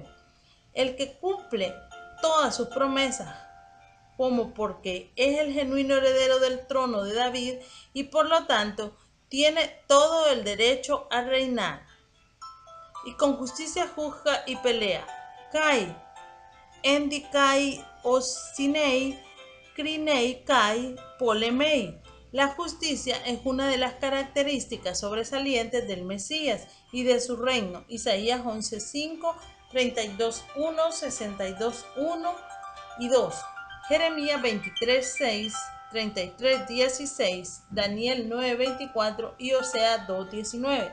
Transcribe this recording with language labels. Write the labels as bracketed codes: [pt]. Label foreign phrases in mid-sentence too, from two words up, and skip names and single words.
[es] El que cumple todas sus promesas, como porque es el genuino heredero del trono de David y por lo tanto tiene todo el derecho a reinar. Y con justicia juzga y pelea. [el] Καὶ ἐν δικαιοσύνῃ κρίνει καὶ πολεμεῖ. [es] La justicia es una de las características sobresalientes del Mesías y de su reino. Isaías 11:5, 32:1, 62:1 y 2. Jeremías 23:6, 33:16, Daniel 9:24 y Oseas 2:19.